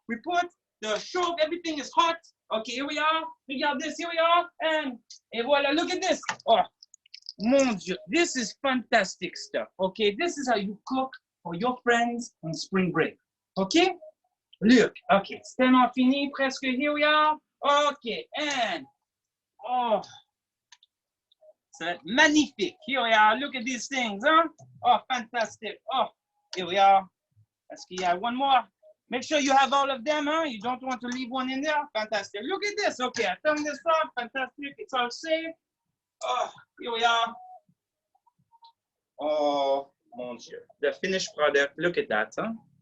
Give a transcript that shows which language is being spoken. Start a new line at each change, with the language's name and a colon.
English: We put the show, everything is hot. Okay, here we are. Regarde this, here we are. And voila, look at this.
French: Oh, mon Dieu.
English: This is fantastic stuff. Okay, this is how you cook for your friends on spring break. Okay? Look, okay,
French: c'est tellement fini, presque,
English: here we are. Okay, and, oh,
French: c'est magnifique.
English: Here we are, look at these things, huh? Oh, fantastic. Oh, here we are.
French: Est-ce qu'il y a
English: one more? Make sure you have all of them, huh? You don't want to leave one in there. Fantastic. Look at this. Okay, I turn this off. Fantastic. It's all safe. Oh, here we are. Oh,
French: mon Dieu.
English: The finished product. Look at that, huh?